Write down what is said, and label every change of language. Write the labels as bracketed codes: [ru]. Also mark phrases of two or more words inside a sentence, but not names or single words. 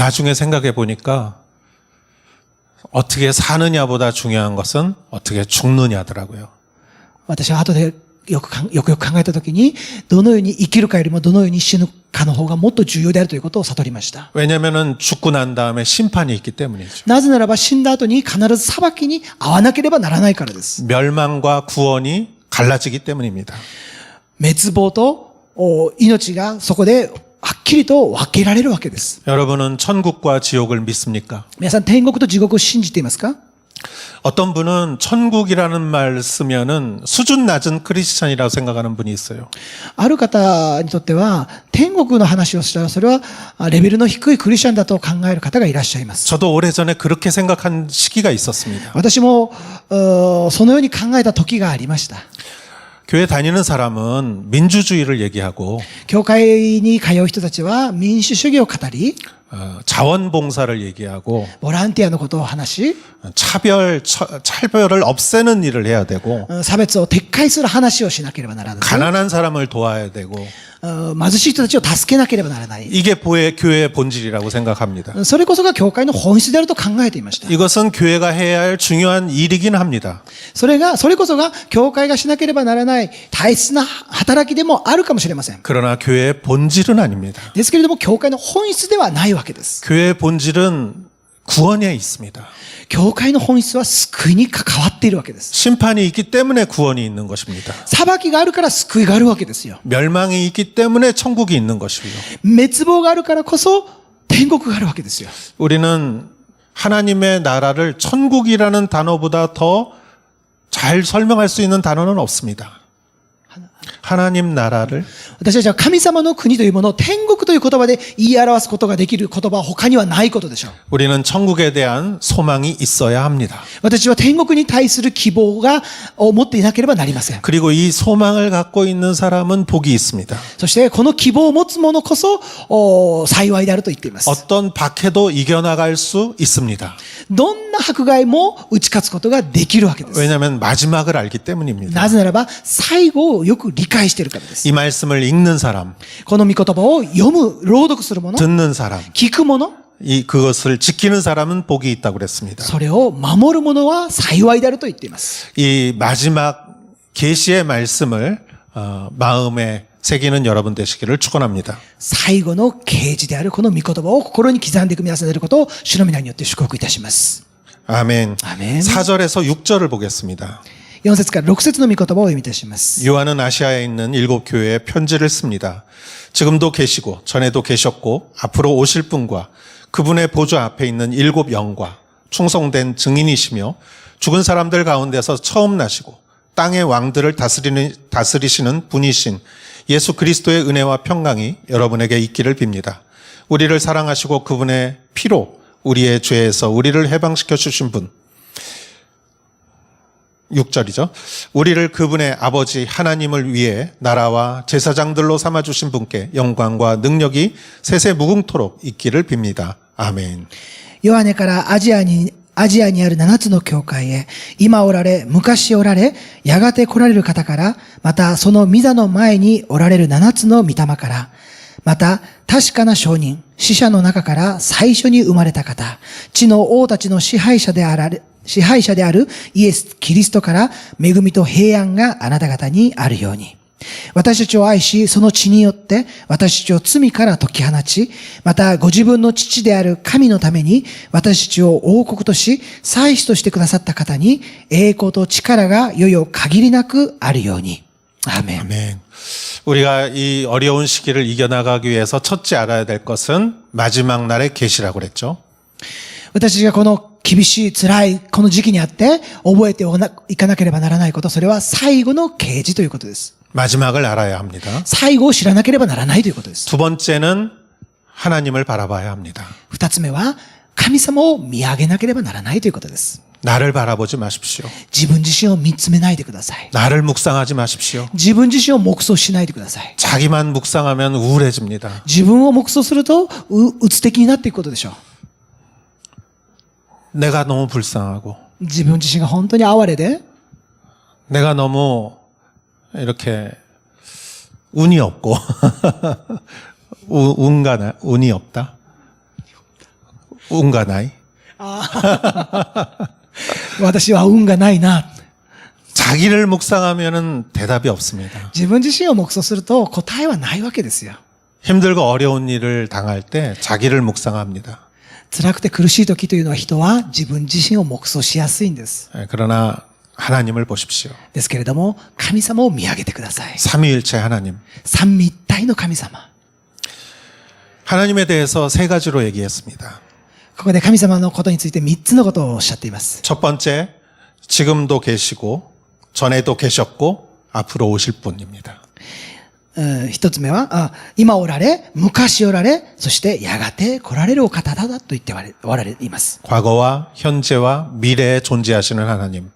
[ko] 나중에 생각해 보니까 어떻게 사느냐보다 중요한 것은 어떻게 죽느냐더라고요. [ja] 私は後でよく考えたときに、どのように生きるかよりもどのように死ぬかの方がもっと重要であるということを悟りました。 [ko] 왜냐하면 죽고 난 다음에 심판이 있기 때문이죠. [ja] なぜならば死んだ後に必ず裁きに遭わなければならないからです。 [ko] 멸망과 구원이 갈라지기 때문입니다. [ja] 滅亡と命がそこではっきりと分けられるわけです。 [ko] 여러분은 천국과 지옥을 믿습니까? [ja] 皆さん、天国と地獄を信じていますか？ [ko] 어떤 분은 천국이라는 말 쓰면은 수준 낮은 크리스찬이라고 생각하는 분이 있어요. [ja] ある方にとっては、天国の話をしたら、それはレベルの低いクリスチャンだと考える方がいらっしゃいます。 [ko] 저도 오래전에 그렇게 생각한 시기가 있었습니다. [ja] 私もそのように考えた時がありました。 [ko] 교회 다니는 사람은 민주주의를 얘기하고 [ja] 教会に通う人たちは民主主義を語り、 [ko] 자원봉사를 얘기하고 [ja] ボランティアのことを話し、 [ko] 차별을 없애는 일을 해야 되고 [ja] 差別を撤回する話をしなければならない。 [ko] 가난한 사람을 도와야 되고 [ja] 貧しい人たちを助けなければならない。 [ko] 이게 교회의 본질이라고 생각합니다. [ja] それこそが教会の本質であると考えていました。 [ko] 이것은 교회가 해야 할 중요한 일이긴 합니다. [ja] それこそが教会がしなければならない大切な働きでもあるかもしれません。 [ko] 그러나 교회의 본질은 아닙니다. [ja] ですけれども、教会の本質ではないわけです。 [ko] 교회의 본질은 구원에 있습니다. [ja] 教会の本質は救いに関わっているわけです。 [ko] 심판이 있기 때문에 구원이 있는 것입니다. [ja] 裁きがあるから救いがあるわけですよ。 [ko] 멸망이 있기 때문에 천국이 있는 것이고요. [ja] 滅亡があるからこそ天国があるわけですよ。 [ko] 우리는 하나님의 나라를 천국이라는 단어보다 더 잘 설명할 수 있는 단어는 없습니다. 하나님 나라를 [ja] 私たちは神様の国というものを天国という言葉で言い表すことができる言葉は他にはないことでしょう。 [ko] 우리는 천국에 대한 소망이 있어야 합니다. [ja] 私は天国に対する希望を持っていなければなりません。 [ko] 그리고 이 소망을 갖고 있는 사람은 복이 있습니다. [ja] そしてこの希望を持つ者こそ幸いであると言っています。 [ko] 어떤 박해도 이겨나갈 수 있습니다. [ja] どんな迫害も打ち勝つことができるわけです。 [ko] 왜냐하면 마지막을 알기 때문입니다. [ja] なぜならば最後をよく理解しているからです。 [ko] 이 말씀을 읽는 사람, [ja] この御言葉を読む、朗読する者、 [ko] 듣는 사람, [ja] 聞く者、 [ko] 그것을 지키는 사람은 복이 있다고 그랬습니다. [ja] それを守る者は幸いであると言っています。 [ko] 이 마지막 계시의 말씀을 마음에 새기는 여러분 되시기를 축원합니다. [ja] 最後の啓示であるこの御言葉を心に刻んで組み合わせることを主の皆によって祝福いたします。 [ko] 아멘. 아멘. 4절에서 6절을 보겠습니다. [ja] 4 節から6節の御言葉を読みいたします。 [ko] 요한은 아시아에 있는 7 교회에 편지를 씁니다. 지금도 계시고 전에도 계셨고 앞으로 오실 분과 그분의 보좌 앞에 있는 7 영과 충성된 증인이시며 죽은 사람들 가운데서 처음 나시고 땅의 왕들을 다스리시는 분이신 예수 그리스도의 은혜와 평강이 여러분에게 있기를 빕니다. 우리를 사랑하시고 그분의 피로 우리의 죄에서 우리를 해방시켜 주신 분. 6절이죠. 우리를 그분의 아버지 하나님을 위해 나라와 제사장들로 삼아주신 분께 영광과 능력이 세세 무궁토록 있기를 빕니다. 아멘. [ja] ヨハネからアジアにある7つの教会へ、今おられ、昔おられ、やがて来られる方から、またその御座の前におられる7つの御霊から、また確かな証人、死者の中から最初に生まれた方、地の王たちの支配者であるイエス・キリストから恵みと平安があなた方にあるように。私たちを愛し、その血によって私たちを罪から解き放ち、またご自分の父である神のために私たちを王国とし、祭司としてくださった方に栄光と力がよよ限りなくあるように。アーメン。 [ko] 아멘. 우리가 이 어려운 시기를 이겨나가기 위해서 첫째 알아야 될 것은 마지막 날의 계시라고 그랬죠. [ja] 私たちがこの厳しい辛いこの時期にあって覚えていかなければならないこと、それは最後の啓示ということです。 [ko] 마지막을 알아야 합니다. [ja] 最後を知らなければならないということです。 [ko] 두 번째는 하나님을 바라봐야 합니다. [ja] 二つ目は神様を見上げなければならないということです。 [ko] 나를 바라보지 마십시오. [ja] 自分自身を見つめないでください。 [ko] 나를 묵상하지 마십시오. [ja] 自分自身を黙想しないでください。 [ko] 자기만 묵상하면 우울해집니다. [ja] 自分を黙想するとうつ的になっていくことでしょう。 [ko] 내가 너무 불쌍하고 [ja] 自分自身が本当に哀れで、 [ko] 내가 너무 이렇게 운이 없고 운이 없다. [ja] 運がない. 私は運がないな。 [ko] 자기를 묵상하면은 대답이 없습니다. [ja] 自分自身を黙想すると答えはないわけですよ。 [ko] 힘들고 어려운 일을 당할 때 자기를 묵상합니다. [ja] 辛くて苦しい時というのは人は自分自身を黙想しやすいんです。 [ko] 그러나 하나님을 보십시오. [ja] ですけれども、神様を見上げてください。 [ko] 삼위일체 하나님. [ja] 三位一体の神様。 [ko] 하나님에 대해서 세 가지로 얘기했습니다. [ja] ここで神様のことについて3つのことをおっしゃっています。 [ko] 첫 번째, 지금도 계시고 전에도 계셨고 앞으로 오실 분입니다. [ja] 一つ目は、今おられ、昔おられ、そしてやがて来られるお方だと言っておられいます。 [ko] 과거와 현재와 미래에 존재하시는 하나님.